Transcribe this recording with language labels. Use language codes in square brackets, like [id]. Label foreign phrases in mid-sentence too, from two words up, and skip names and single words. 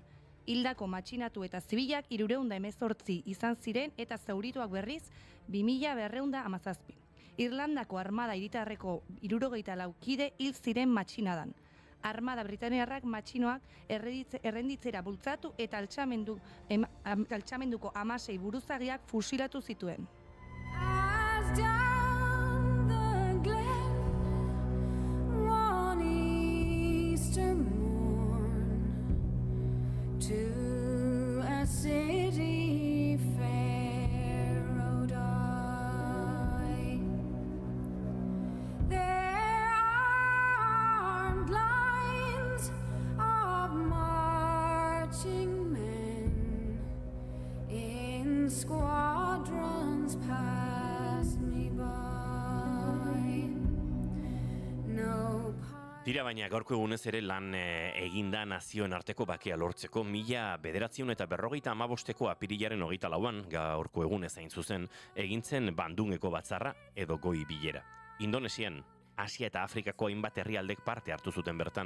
[eu] Hildako matxinatu eta zibilak 318 izan ziren eta zaurituak berriz 2217. Irlandako armada hiritarreko 74 kide hil ziren matxinadan. Armada britaniarrak matxinoak errenditzera bultzatu eta altxamenduko 16 buruzagiak fusilatu zituen. [en] Down the glen, one Easter morn, to a city fair rode I. There armed lines of marching men in squadrons passed me by. No [eu] Tira baina gaurko egunez ere lan eginda nazioen arteko bakea lortzeko 1945ko apirilaren 24an gaurko egunez hain zuzen egintzen Bandungeko batzarra edo goi bilera. Indonesian, Asia eta Afrikako hainbat herrialdek parte hartu zuten bertan.